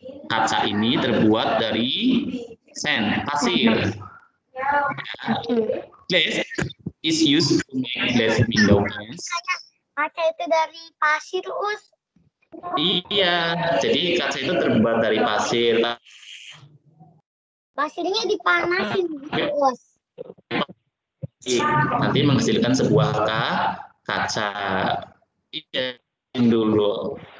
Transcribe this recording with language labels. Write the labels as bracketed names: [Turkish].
[Indonesian] Kaca ini terbuat dari sand, pasir. [English] Glass is used to make glass window panes. [Indonesian] Kaca itu dari pasir, Us. Iya, jadi kaca itu terbuat dari pasir. Pasirnya dipanasin, Us. Nanti menghasilkan sebuah kaca. Iya, dulu.